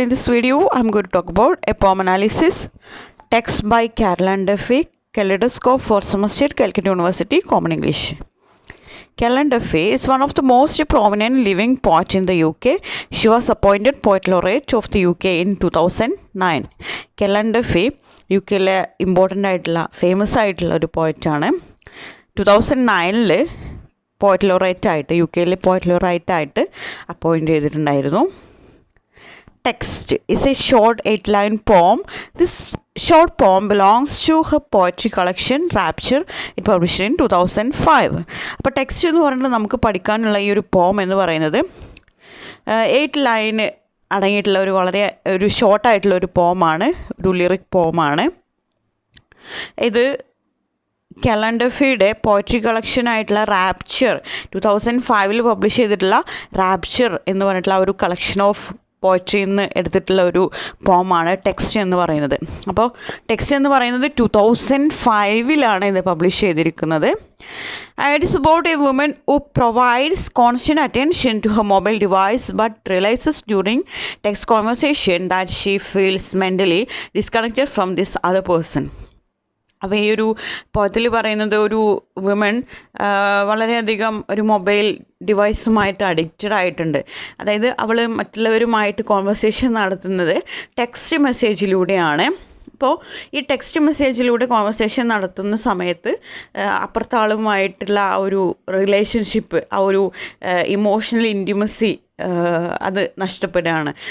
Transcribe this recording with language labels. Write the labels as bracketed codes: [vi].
[en] In this video, I'm going to talk about a poem analysis, text by Caroline Duffy, Kaleidoscope for semester, Calcutta University, Common English. Caroline Duffy is one of the most prominent living poets in the UK. She was appointed Poet Laureate of the UK in 2009. [ml] Caroline Duffy, UKയിലെ important ആയിട്ടുള്ള famous ആയിട്ടുള്ള ഒരു പോയറ്റാണ്. 2009 poet ലോറേറ്റായിട്ട് UK poet ലോറേറ്റായിട്ട് appoint ചെയ്തിട്ടുണ്ടായിരുന്നു. [en] Text is a short 8-line poem. This short poem belongs to her poetry collection Rapture. It published in 2005. [ml] അപ്പോൾ text എന്ന് പറയുന്നത് നമുക്ക് പഠിക്കാനുള്ള ഈ ഒരു പോം എന്ന് പറയുന്നത് 8 ലൈൻ അടങ്ങിയിട്ടുള്ള ഒരു ഷോർട്ടായിട്ടുള്ള ഒരു പോമാണ്, ഒരു ലിറിക് പോമാണ്. ഇത് കാലൻ ഡഫിയുടെ പോയട്രി കളക്ഷനായിട്ടുള്ള റാപ്ചർ 2005 പബ്ലിഷ് ചെയ്തിട്ടുള്ള റാപ്ചർ എന്ന് പറഞ്ഞിട്ടുള്ള ഒരു കളക്ഷൻ ഓഫ് പോയട്രി എന്ന് എടുത്തിട്ടുള്ള ഒരു പോമാണ് ടെക്സ്റ്റ് എന്ന് പറയുന്നത്. അപ്പോൾ ടെക്സ്റ്റ് എന്ന് പറയുന്നത് 2005 ഇത് പബ്ലിഷ് ചെയ്തിരിക്കുന്നത്. [en] It is about a woman who provides constant attention to her mobile device but realizes during text conversation that she feels mentally disconnected from this other person. [ml] അപ്പോൾ ഈ ഒരു പോയത്തിൽ പറയുന്നത് ഒരു വുമൺ വളരെയധികം ഒരു മൊബൈൽ ഡിവൈസുമായിട്ട് അഡിക്റ്റഡ് ആയിട്ടുണ്ട്. അതായത് അവൾ മറ്റുള്ളവരുമായിട്ട് കോൺവെർസേഷൻ നടത്തുന്നത് ടെക്സ്റ്റ് മെസ്സേജിലൂടെയാണ്. അപ്പോൾ ഈ ടെക്സ്റ്റ് മെസ്സേജിലൂടെ കോൺവെർസേഷൻ നടത്തുന്ന സമയത്ത് അപ്പുറത്തെ ആളുമായിട്ടുള്ള ആ ഒരു റിലേഷൻഷിപ്പ്, ആ ഒരു ഇമോഷണൽ ഇൻറ്റിമസി അത് നഷ്ടപ്പെടുകയാണ്.